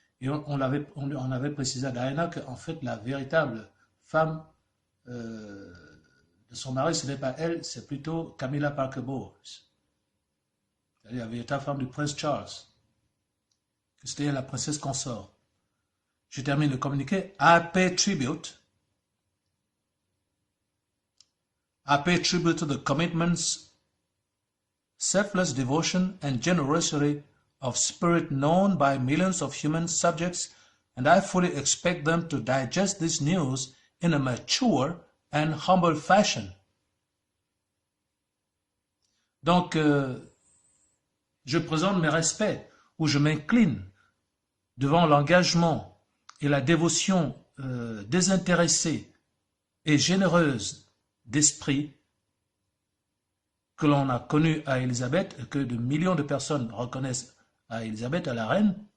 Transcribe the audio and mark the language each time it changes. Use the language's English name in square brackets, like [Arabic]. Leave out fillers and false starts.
[French] Et on avait précisé à Diana qu'en fait, la véritable femme de son mari, ce n'est pas elle, c'est plutôt Camilla Parker Bowles. C'est-à-dire la véritable femme du prince Charles. C'était la princesse consort. Je termine le communiqué. [English] I pay tribute to the commitments, selfless devotion, and generosity of spirit known by millions of human subjects, and I fully expect them to digest this news in a mature and humble fashion. [French] Donc, je présente mes respects, ou je m'incline devant l'engagement et la dévotion désintéressée et généreuse d'esprit que l'on a connu à Élisabeth et que de millions de personnes reconnaissent à Élisabeth, à la reine,